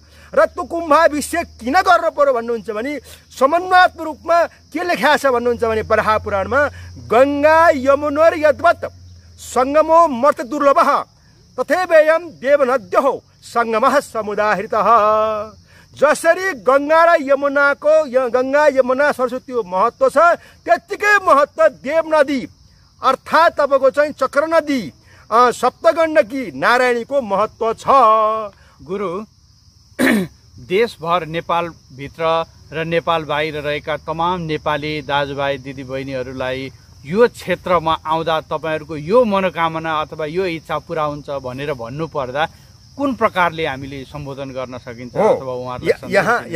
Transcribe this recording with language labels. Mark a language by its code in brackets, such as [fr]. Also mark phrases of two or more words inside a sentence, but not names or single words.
[ne] र त्यो कुम्भाभिषेक किन गर्नु पर्यो भन्नुहुन्छ भने समन्वयात्मक रूपमा के लेखा छ भन्नुहुन्छ भने बराह पुराणमा [sa] गङ्गा यमुनोर यद्वत् सङ्गमो मर्त दुर्लभः तथैवेयं देवनद्यो सङ्गमः समुदाहृतः। [ne] जसरी गङ्गा र यमुनाको गङ्गा यमुना सरस्वतीको महत्त्व छ त्यत्तिकै महत्त्व देव नदी अर्थात् तपाईँको चाहिँ चक्र नदी सप्तगण्डकी नारायणीको महत्त्व छ। गुरु, देशभर नेपालभित्र र नेपाल बाहिर रहेका तमाम नेपाली दाजुभाइ दिदीबहिनीहरूलाई यो क्षेत्रमा आउँदा तपाईँहरूको यो मनोकामना अथवा यो इच्छा पुरा हुन्छ भनेर भन्नुपर्दा कुन प्रकारले हामीले सम्बोधन गर्न सकिन्छ अथवा उहाँहरूले